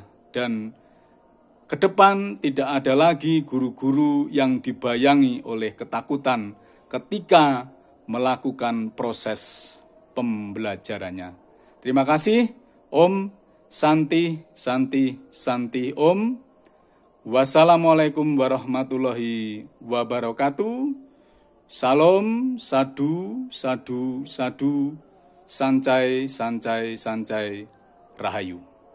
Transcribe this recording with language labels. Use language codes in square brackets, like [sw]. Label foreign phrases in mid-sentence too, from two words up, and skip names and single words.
[id] Dan ke depan tidak ada lagi guru-guru yang dibayangi oleh ketakutan ketika melakukan proses pembelajarannya. Terima kasih. [sa] ॐ शान्ति शान्ति शान्ति ॐ. [ar] والسلام عليكم ورحمة الله وبركاته. [pi] Salam sadu sadu sadu. [zh] 善哉 善哉 善哉. Rahayu.